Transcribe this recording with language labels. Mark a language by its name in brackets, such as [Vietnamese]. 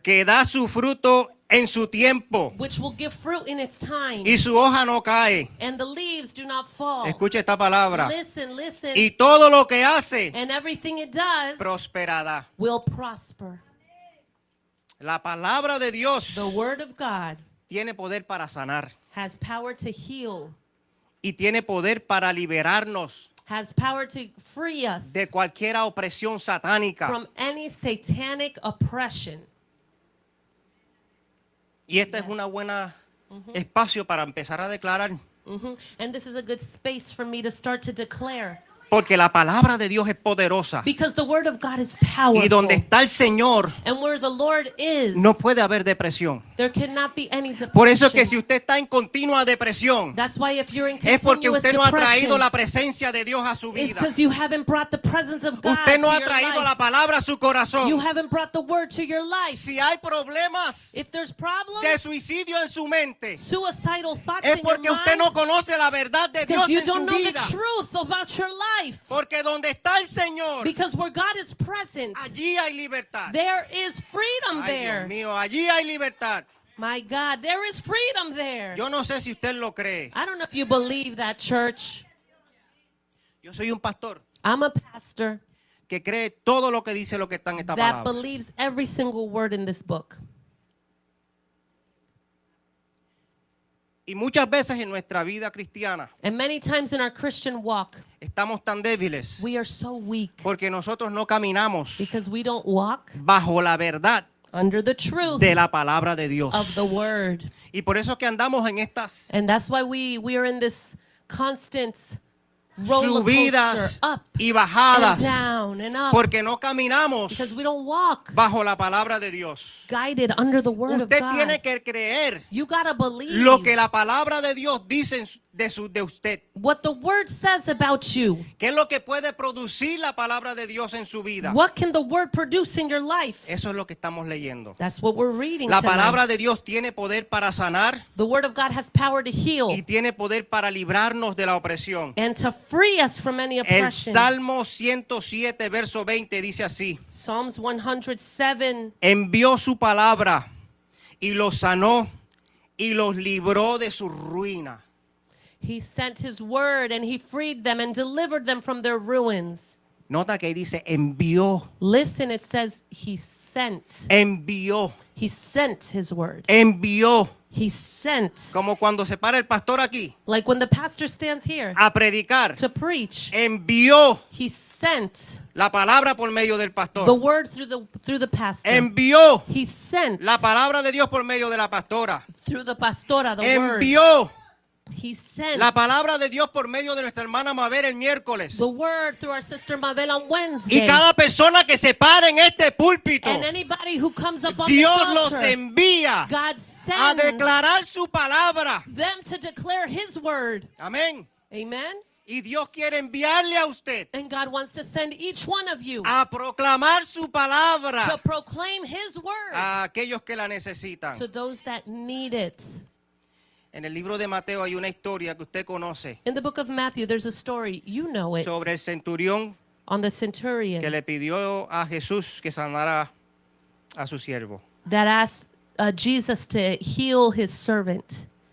[Spanish] que da su fruto en su tiempo [English] which will give fruit in its time, [Spanish] y su hoja no cae. [English] and the leaves do not fall. [Spanish] Escuche esta palabra. [English] Listen. [Spanish] Y todo lo que hace [English] And everything it does [Spanish] prosperará. [English] will prosper. [Spanish] La palabra de Dios [English] The word of God [Spanish] tiene poder para sanar [English] has power to heal, [Spanish] y tiene poder para liberarnos [English] has power to free us [Spanish] de cualquier opresión satánica. [English] from any satanic oppression. [Spanish] Y este es una buena espacio para empezar a declarar, [English] And this is a good space for me to start to declare, [Spanish] porque la palabra de Dios es poderosa. [English] because the word of God is powerful. [Spanish] Y donde está el Señor [English] And where the Lord is, [Spanish] no puede haber depresión. [English] there cannot be any depression. [Spanish] Por eso es que si usted está en continua depresión, [English] That's why if you're in [Spanish] es porque [English] continuous [Spanish] usted no ha [English] depression, [Spanish] traído la presencia de Dios a su [English] it's because you haven't brought the presence of God [Spanish] Usted no [English] to [Spanish] ha [English] your [Spanish] traído [English] life. [Spanish] la palabra a su [English] You [Spanish] corazón. [English] haven't brought the word to your life. [Spanish] Si hay problemas [English] If there's problems, [Spanish] de suicidio en su mente, [English] suicidal thoughts [Spanish] es [English] in your [Spanish] porque usted [English] mind, [Spanish] no conoce la verdad de Dios [English] because you [Spanish] en su [English] don't know the truth about your life. [Spanish] Porque donde está el Señor, [English] Because where God is present, [Spanish] allí hay libertad. [English] there is freedom [Spanish] Ay, [English] there. [Spanish] Dios mío, allí hay libertad. [English] My God, there is freedom there. [Spanish] Yo no sé si usted lo cree. [English] I don't know if you believe that, church. [Spanish] Yo soy un pastor [English] I'm a pastor [Spanish] que cree todo lo que dice lo que está en esta [English] that believes every single word in this book. [Spanish] Y muchas veces en nuestra vida cristiana [English] And many times in our Christian walk, [Spanish] estamos tan débiles [English] we are so weak [Spanish] porque nosotros no caminamos [English] because we don't walk [Spanish] bajo la verdad [English] under the truth [Spanish] de la palabra de Dios. [English] of the word. [Spanish] Y por eso que andamos en estas [English] And that's why we are in this constant roller coaster, [Spanish] subidas [English] up [Spanish] y [English] and [Spanish] bajadas [English] down and up, [Spanish] porque no caminamos [English] because we don't walk [Spanish] bajo la palabra de Dios. [English] guided under the word of [Spanish] Usted [English] God. [Spanish] tiene que creer [English] You gotta believe [Spanish] lo que la palabra de Dios dice de usted. [English] what the word says about you. [Spanish] ¿Qué es lo que puede producir la palabra de Dios en su vida? [English] What can the word produce in your life? [Spanish] Eso es lo que estamos leyendo. [English] That's what we're reading [Spanish] La [English] tonight. [Spanish] palabra de Dios tiene poder para sanar [English] The word of God has power to heal [Spanish] y tiene poder para librarnos de la opresión. [English] and to free us from any [Spanish] El [English] oppression. [Spanish] Salmo 107, verso 20 dice así: [English] Psalms 107, [Spanish] envió su palabra y los sanó y los libró de su ruina. [English] he sent his word and he freed them and delivered them from their ruins. [Spanish] Nota que ahí dice envió, [English] Listen, it says he sent. [Spanish] envió, [English] He sent his word. [Spanish] envió. [English] He sent. [Spanish] Como cuando se para el pastor aquí [English] Like when the pastor stands here [Spanish] a predicar, [English] to preach, [Spanish] envió [English] he sent [Spanish] la palabra por medio del [English] the [Spanish] pastor. [English] word through the pastor. [Spanish] Envió [English] He sent [Spanish] la palabra de Dios por medio de la pastora. [English] through the pastora the word. [Spanish] Envió [English] He sent [Spanish] la palabra de Dios por medio de nuestra hermana Mabel el miércoles. [English] the word through our sister Mabel on [Spanish] Y [English] Wednesday. [Spanish] cada persona que se para en este púlpito, [English] And anybody who comes up on [Spanish] Dios [English] this [Spanish] los [English] altar, [Spanish] envía [English] God [Spanish] a [English] sends [Spanish] declarar su palabra. [English] them to declare his word. [Spanish] Amén. [English] Amen. [Spanish] Y Dios quiere enviarle a usted [English] And God wants to send each one of you [Spanish] a proclamar su [English] to [Spanish] palabra [English] proclaim his word [Spanish] a aquellos que la necesitan. [English] to those that need it. [Spanish] En el libro de Mateo hay una historia que usted conoce [English] In the book of Matthew, there's a story, you know it, [Spanish] sobre el centurión [English] on the [Spanish] que [English] centurion [Spanish] le pidió a Jesús que sanara a su siervo. [English] that asked Jesus to heal his servant.